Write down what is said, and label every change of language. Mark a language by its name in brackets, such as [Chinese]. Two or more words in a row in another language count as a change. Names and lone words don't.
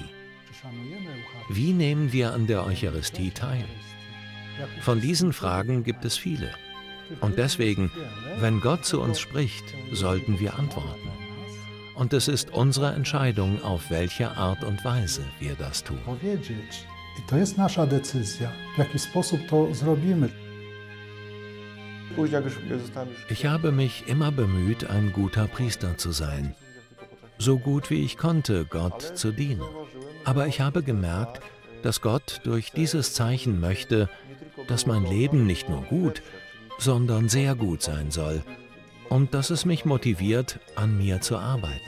[German] Wie nehmen wir an der Eucharistie teil? Von diesen Fragen gibt es viele. Und deswegen, wenn Gott zu uns spricht, sollten wir antworten. Und es ist unsere Entscheidung, auf welche Art und Weise wir das tun. [Polish] To jest nasza decyzja, w jaki sposób to zrobimy. [German] Ich habe mich immer bemüht, ein guter Priester zu sein. So gut wie ich konnte, Gott zu dienen. Aber ich habe gemerkt, dass Gott durch dieses Zeichen möchte, dass mein Leben nicht nur gut, sondern sehr gut sein soll und dass es mich motiviert, an mir zu arbeiten.